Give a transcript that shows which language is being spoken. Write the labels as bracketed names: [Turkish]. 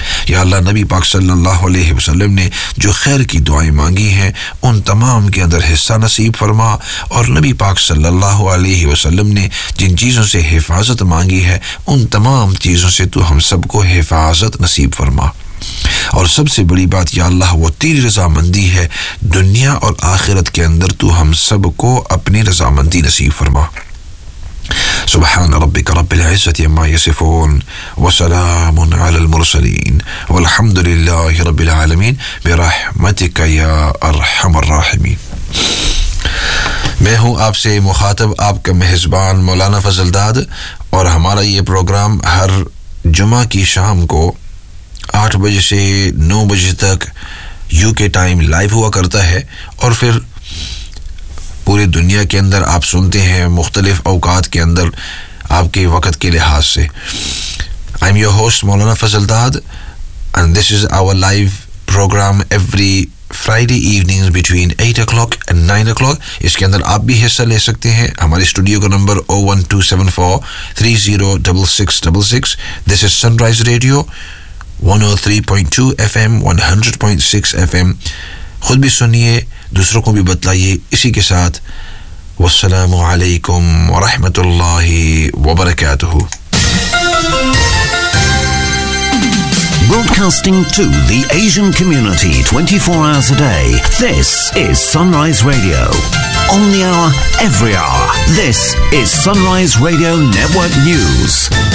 [Hindi] या अल्लाह नबी पाक सल्लल्लाहु अलैहि वसल्लम ने जो खैर की दुआएं मांगी हैं उन तमाम के अंदर हिस्सा नसीब फरमा और नबी पाक सल्लल्लाहु अलैहि वसल्लम ने जिन चीज़ों से हिफाजत मांगी है उन तमाम चीज़ों से तू हम सब को हिफाजत नसीब फरमा। और सबसे बड़ी बात या अल्लाह वो तेरी रजामंदी है दुनिया और आखिरत के अंदर तू हम सब को अपनी रजामंदी नसीब फरमा। [Arabic] سبحان ربك رب العزة عما يصفون وسلام على المرسلين والحمد لله رب العالمين برحمتك يا أرحم الراحمين। [Hindi] मैं हूँ आपसे मुखातब आपका मेहजबान मौलाना फजलदाद और हमारा ये प्रोग्राम हर जुमा की शाम को 8 बजे से 9 बजे तक यूके टाइम लाइव हुआ करता है और फिर पूरे दुनिया के अंदर आप सुनते हैं मुख्तलिफ अवकात के अंदर आपके वक़्त के लिहाज से। [English] I am your host Maulana Fazaldad and this is our live programme every Friday evening between 8 o'clock and 9 o'clock। [Hindi] इसके अंदर आप भी हिस्सा ले सकते हैं। हमारे स्टूडियो का number 01274306666। [English] This is Sunrise Radio 103.2 FM 100.6 FM। [Hindi] ख़ुद भी सुनिए दूसरों को भी बतलाइए। इसी के साथ वस्सलामु अलैकुम व रहमतुल्लाहि व बरकातुहु। [English] Broadcasting to the Asian community 24 hours a day. This is Sunrise Radio. On the hour, every hour. This is Sunrise Radio Network News.